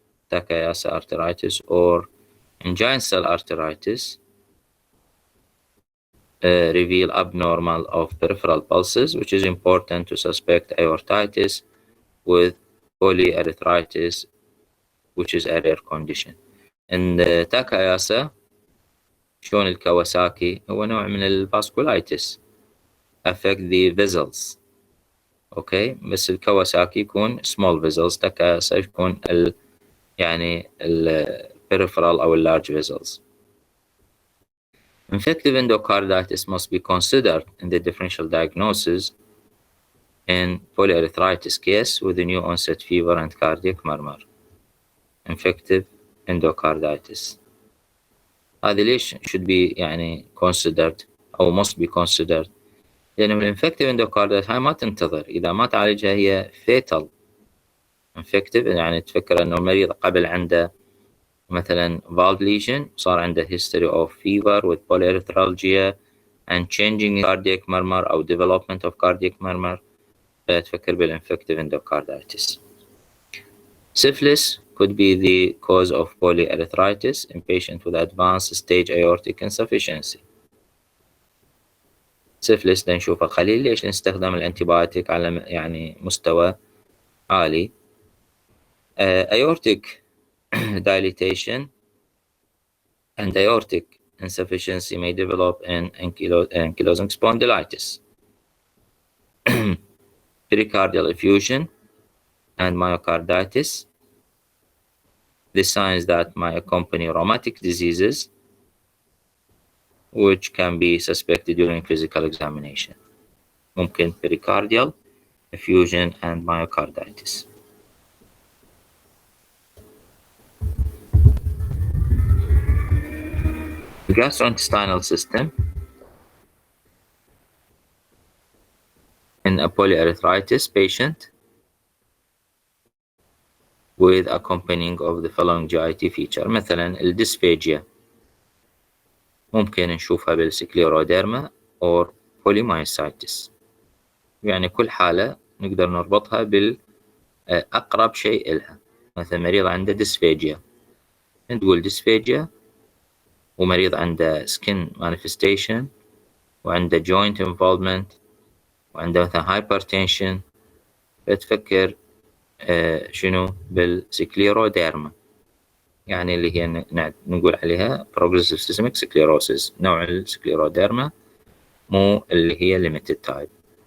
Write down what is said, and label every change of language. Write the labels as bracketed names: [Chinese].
[English] Takayasu arteritis or congenital arteritis reveal abnormal of peripheral pulses, which is important to suspect aortitis with polyarthritis, which is a rare condition. And Takayasu [Arabic] شلون الكواساكي هو نوع من الفاسكولايتس [English] affect the vessels. [Arabic] اوكي، بس الكواساكي يكون [English] small vessels، [Arabic] تاكاياسا يكون يعني peripheral او [English] large vessels. Infective endocarditis must be considered in the differential diagnosis in polyarthritis case with a new onset fever and cardiac murmur. Infective endocarditis [Arabic] هذه ليش [English] should be [Arabic] يعني considered أو [English] must be considered؟ [Arabic] لأن الانفكتيف اندوكاردايتس هاي ما تنتظر، إذا ما تعالجها هي fatal. [English] infective [Arabic] يعني تفكر إنه المريض قبل عنده مثلا [English] valve lesion، [Arabic] صار عنده [English] history of fever with polyarthralgia and changing cardiac murmur أو development of cardiac murmur، [Arabic] فتفكر بالانفكتيف [English] endocarditis. Syphilis could be the cause of polyarthritis in patients with advanced stage aortic insufficiency. [Arabic] syphilis نشوفه قليل، ليش؟ نستخدم الانتيبيوتيك على يعني مستوى عالي. [English] aortic dilatation and aortic insufficiency may develop in ankylosing spondylitis. Pericardial effusion and myocarditis, the signs that may accompany rheumatic diseases which can be suspected during physical examination. ممكن pericardial effusion and myocarditis. The gastrointestinal system in a polyarthritis patient with accompanying of the following GIT feature. [Arabic] مثلا الديسفاجيا ممكن نشوفها بالسكليروديرما [English] or polymyositis، [Arabic] يعني كل حالة نقدر نربطها بالأقرب شيء إلها. مثلا مريض عنده ديسفاجيا، نقول ديسفاجيا، ومريض عنده [English] skin manifestation [Arabic] وعنده [English] joint involvement [Arabic] وعنده مثلا hypertension، فتفكر شنو بالسكليروديرما، يعني اللي هي نقول عليها [English] progressive systemic sclerosis، [Arabic] نوع السكليروديرما مو اللي هي [English] limited type.